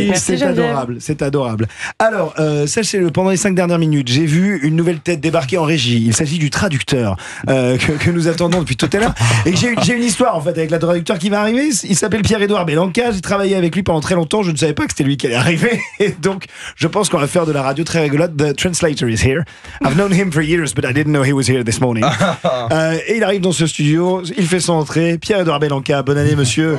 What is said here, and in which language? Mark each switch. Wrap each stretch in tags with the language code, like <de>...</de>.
<fr>C'est adorable, c'est adorable. Alors, sachez-le, pendant les 5 dernières minutes, j'ai vu une nouvelle tête débarquer en régie. Il s'agit du traducteur que nous attendons depuis tout à l'heure. Et j'ai une histoire en fait avec le traducteur qui va arriver. Il s'appelle Pierre-Édouard Belanca. J'ai travaillé avec lui pendant très longtemps. Je ne savais pas que c'était lui qui allait arriver. Et donc, je pense qu'on va faire de la radio très rigolote.</fr> <en>The translator is here. I've known him for years, but I didn't know he was here this morning.</en> <fr>Et il arrive dans ce studio. Il fait son entrée. Pierre-Édouard Belanca, bonne année monsieur.</fr>